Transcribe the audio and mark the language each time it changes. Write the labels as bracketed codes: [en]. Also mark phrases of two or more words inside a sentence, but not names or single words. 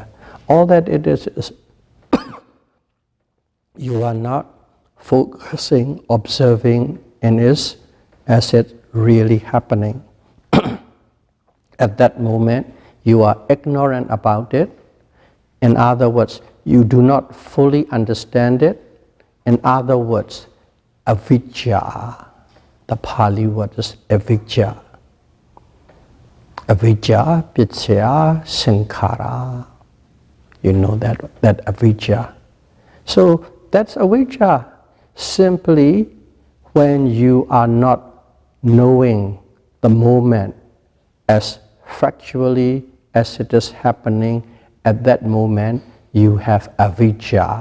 [en] All that it is you are not focusing, observing in it as it really happening. At that moment, you are ignorant about it. In other words, you do not fully understand it. In other words, avijja, the Pali word is avijja. [pi] Avijja, picchaya, sankhara. [en] You know that avijja. So that's avijja. Simply when you are not knowing the moment as factually as it is happening at that moment, you have avijja.